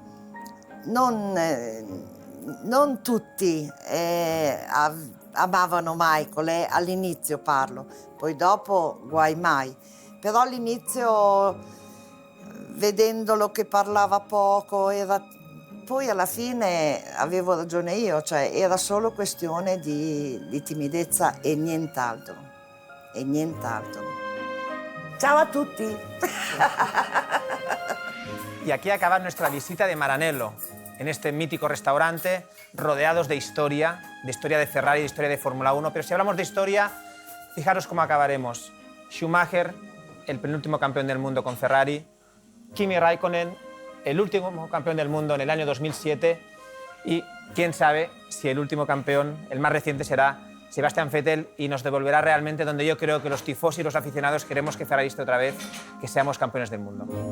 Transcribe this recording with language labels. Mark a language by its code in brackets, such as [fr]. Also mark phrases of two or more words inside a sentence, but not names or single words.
[it] non tutti amavano Michael, all'inizio parlo, poi dopo guai mai, però all'inizio vedendolo che parlava poco poi alla fine avevo ragione io, cioè era solo questione di timidezza e nient'altro. E nient'altro. Ciao a tutti. [es] Y aquí acaba nuestra visita de Maranello, en este mítico restaurante, rodeados de historia de Ferrari, de historia de Fórmula 1. Pero si hablamos de historia, fijaros cómo acabaremos. Schumacher, el penúltimo campeón del mundo con Ferrari, Kimi Raikkonen, el último campeón del mundo en el año 2007, y quién sabe si el último campeón, el más reciente, será Sebastian Vettel, y nos devolverá realmente donde yo creo que los tifosi y los aficionados queremos que Ferrari esté otra vez, que seamos campeones del mundo.